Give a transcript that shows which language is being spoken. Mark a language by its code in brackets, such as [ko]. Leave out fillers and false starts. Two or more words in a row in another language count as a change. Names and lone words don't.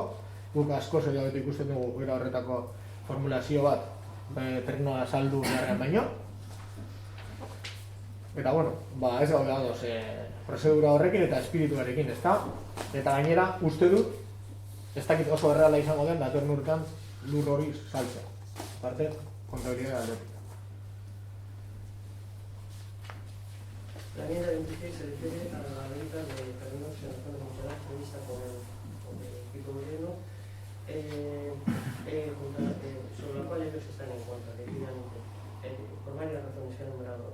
[eu] Guk askoz edo ikusten dugu era horretako formulazio bat terrenoa saldu beharrean baino. Eta bueno, ez gaude ados prozedura horrekin eta espirituarekin, ezta? Eta gainera, uste dut, ez dakit oso erreala izango den datorren urtean lur hori saltzea. Parte, kontabilidad aldetik. [es] La enmienda 26 se refiere a la venta de terrenos en la zona municipal prevista con el equipo gobierno, sobre la cual ellos están en contra, definitivamente, por varias razones que han numerado.